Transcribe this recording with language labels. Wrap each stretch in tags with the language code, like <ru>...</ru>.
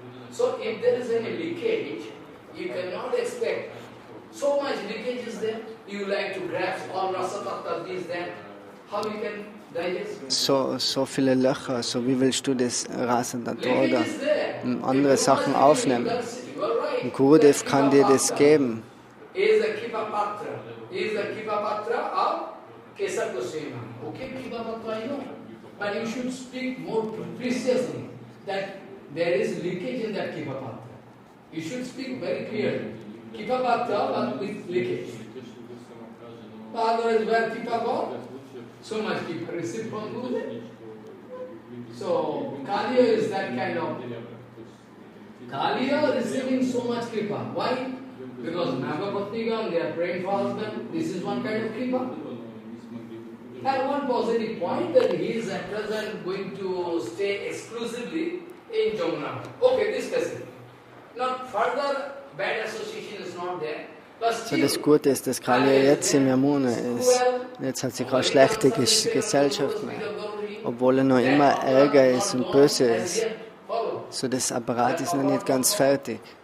<en>So if there is any leakage, you cannot expect. So much leakage is there. You like to grasp all rasa tattva, this, that. How you can digest?</en> <de>So viele Löcher, so wie willst du das Rasa Tattva oder andere Sachen aufnehmen? Gurudev kann dir das geben.</de> <en>Is the Kipa Patra. Is the Kipa Patra of Kesar Goswami. Okay, Kipa Patra I know. But you should speak more preciously that there is leakage in that Kipa Patra. You should speak very clearly. Kipa Patra but with leakage. Otherwise, where Kipa got? So much Kipa received from Gurudev. So, Kaliya is that kind of. Kaliya receiving so much Kripa. Why? Because Nagapatnigan, they are praying for husband. This is one kind of Kripa. And one positive point that he is at present going to stay exclusively in Jamuna. Okay, this specific. Not further bad association is not there.</en> <de>So das Gute ist, dass Kaliya jetzt im Yamuna ist. Jetzt hat sie keine schlechte Gesellschaft mehr. Obwohl er noch immer Ärger ist und böse ist. So das Apparat ist noch nicht ganz fertig.</de>